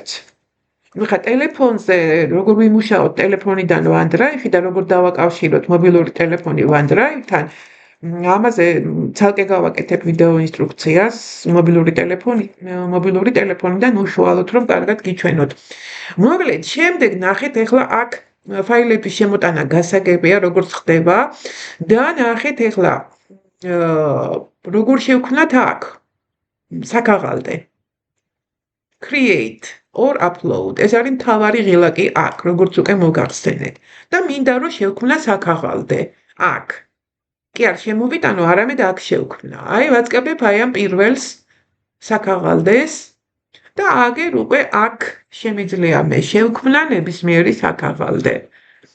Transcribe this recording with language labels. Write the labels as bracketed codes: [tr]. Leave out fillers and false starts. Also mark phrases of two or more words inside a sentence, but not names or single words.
[ka] ხა ტელეფონზე როგორ ვიმუშაოთ ტელეფონიდან OneDrive და როგორ დავაკავშიროთ მობილური ტელეფონი OneDrive-თან, ამაზე ცალკე გავაკეთებ ვიდეო ინსტრუქციას მობილური ტელეფონიდან უშუალოდ რომ კარგად გიჩვენოთ. მოკლედ, შემდეგ ნახეთ ეხლა აქ ფაილების შემოტანა გასაგებია როგორც ხდება და ნახეთ ეხლა როგორ შევქმნათ აქ საქაღალდე. [en] Create or upload. [ka] ეს არის მთავარი ღილაკი აქ, როგორც უკვე მოგახსენეთ. და მინდა რომ შევქმნა საქაღალდე. აქ. კი არ შემოვიტანო, არამედ აქ შევქმნა. აი ვაწყებებ აი ამ პირველს საქაღალდეს და აგერ უკვე აქ შემიძლია მე შევქმნა ნებისმიერი საქაღალდე.